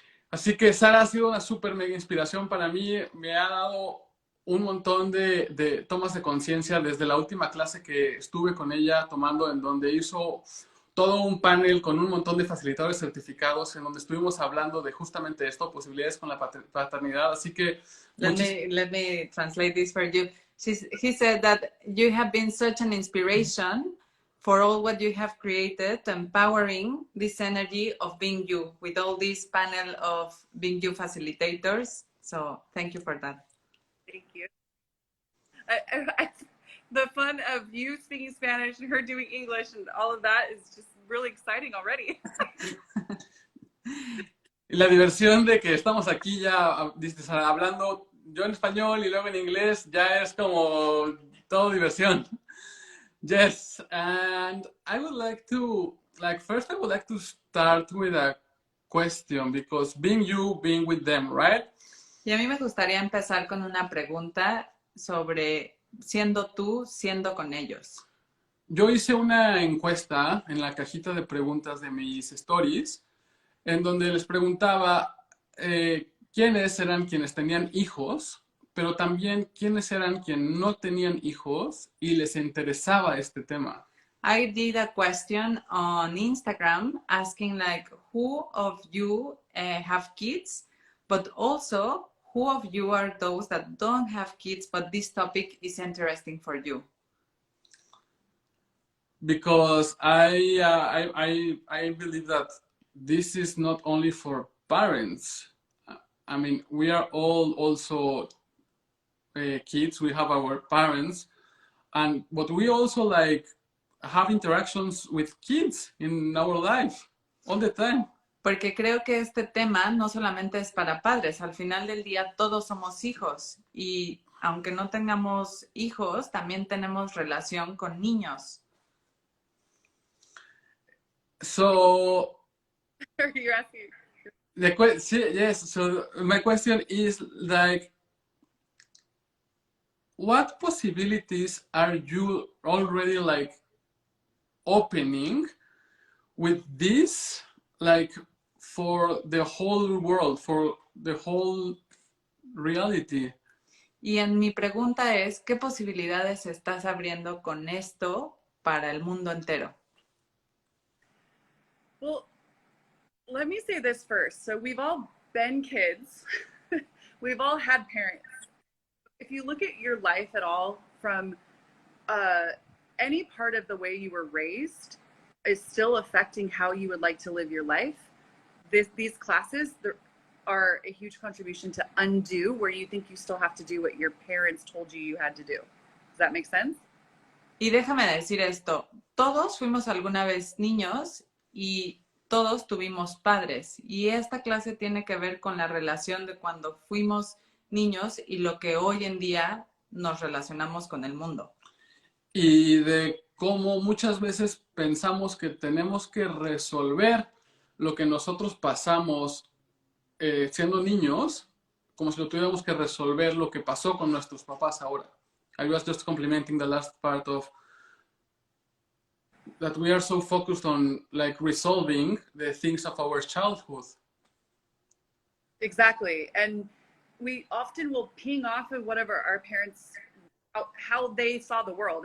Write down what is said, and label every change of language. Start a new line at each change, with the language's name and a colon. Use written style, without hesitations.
Spanish: Así que Sara ha sido una súper mega inspiración para mí, me ha dado un montón de tomas de conciencia desde la última clase que estuve con ella tomando, en donde hizo todo un panel con un montón de facilitadores certificados, en donde estuvimos hablando de justamente esto, posibilidades con la paternidad. Así que
English: Let me translate this for you. He said that you have been such an inspiration for all what you have created, empowering this energy of being you with all this panel of being you facilitators. So thank you for that. Thank you. The fun of you speaking Spanish and her doing English and all of that is just really exciting already.
Spanish: y la diversión de que estamos aquí ya hablando yo en español y luego en inglés, ya es como todo diversión.
English: Yes, and I would like to, first I would like to start with a question, because being you, being with them, right?
Spanish: Y a mí me gustaría empezar con una pregunta sobre siendo tú, siendo con ellos. Yo hice una encuesta en la cajita de preguntas de mis stories, en donde les preguntaba quiénes eran quienes tenían hijos, pero también quiénes eran quienes no tenían hijos y les interesaba este tema.
English: I did a question on Instagram asking like who of you have kids, but also who of you are those that don't have kids, but this topic is interesting for you. Because I believe that this is not only for parents. I mean, we are all also kids. We have our parents, but we also have interactions with kids in our life all the time.
Spanish: Porque creo que este tema no solamente es para padres. Al final del día todos somos hijos y aunque no tengamos hijos, también tenemos relación con niños.
English: So You're asking. yes. So my question is what possibilities are you already like opening with this, like for the whole world, for the whole reality?
Spanish: Y en mi pregunta es, ¿qué posibilidades estás abriendo con esto para el mundo entero?
English: Well, let me say this first. So we've all been kids. We've all had parents. If you look at your life at all from any part of the way you were raised is still affecting how you would like to live your life, these classes are a huge contribution to undo where you think you still have to do what your parents told you had to do. Does that make sense?
Spanish: Y déjame decir esto, todos fuimos alguna vez niños y todos tuvimos padres. Y esta clase tiene que ver con la relación de cuando fuimos niños y lo que hoy en día nos relacionamos con el mundo. Y de cómo muchas veces pensamos que tenemos que resolver lo que nosotros pasamos siendo niños, como si lo tuviéramos que resolver lo que pasó con nuestros papás ahora.
English: I was just complimenting the last part of that we are so focused on like resolving the things of our childhood. Exactly. And we often will ping off of whatever our parents, how they saw the world.